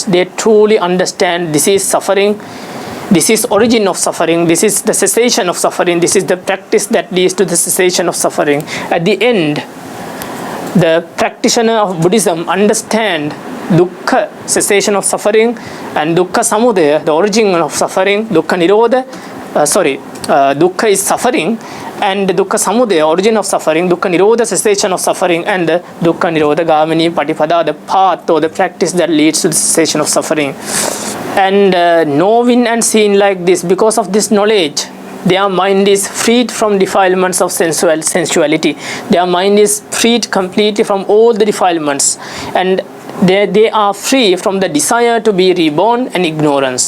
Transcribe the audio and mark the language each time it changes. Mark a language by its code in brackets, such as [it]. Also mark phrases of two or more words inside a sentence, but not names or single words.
[en] They truly understand this is suffering, this is origin of suffering, this is the cessation of suffering, this is the practice that leads to the cessation of suffering. At the end, the practitioner of Buddhism understand dukkha, cessation of suffering, and [pi] dukkha samudaya, [en] the origin of suffering, [pi] dukkha nirodha, [en] dukkha is suffering, and [pi] dukkha samudaya, [en] origin of suffering, [pi] dukkha nirodha, [en] cessation of suffering, and the [pi] dukkha nirodha gamini patipada, [en] the path or the practice that leads to the cessation of suffering. And knowing and seeing like this, because of this knowledge, their mind is freed from defilements of sensuality. Their mind is freed completely from all the defilements, and they are free from the desire to be reborn and ignorance.